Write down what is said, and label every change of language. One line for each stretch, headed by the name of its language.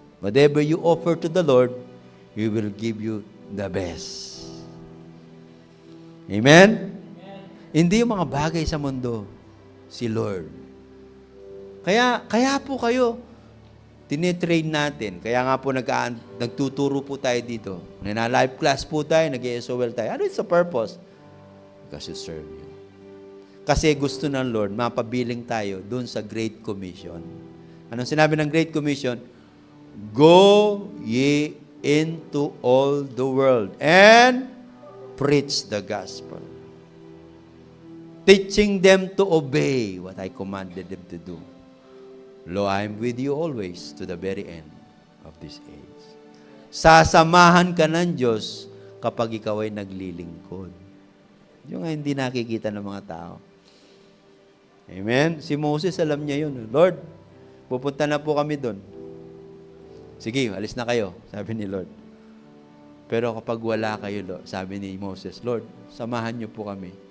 English: Whatever you offer to the Lord, He will give you the best. Amen?
Filipino: Hindi yung mga bagay sa mundo, si Lord. Kaya po kayo, tinitrain natin. Kaya nga po nagtuturo po tayo dito. Live class po tayo, nag-ESOL tayo. Ano
English: is the purpose? Because to serve you.
Filipino: Kasi gusto ng Lord, mapabiling tayo dun sa Great Commission. Anong sinabi ng
English: Great Commission? Go ye into all the world and preach the gospel. Teaching them to obey what I commanded them to do. Lo, I am with you always to the very end of this age.
Filipino: Sasamahan ka ng Diyos kapag ikaw ay naglilingkod. Yung hindi nakikita ng mga tao. Amen? Si Moses, alam niya yun. Lord, pupunta na po kami doon. Sige, alis na kayo, sabi ni Lord. Pero kapag wala kayo, Lord, sabi ni Moses, Lord, samahan niyo po kami.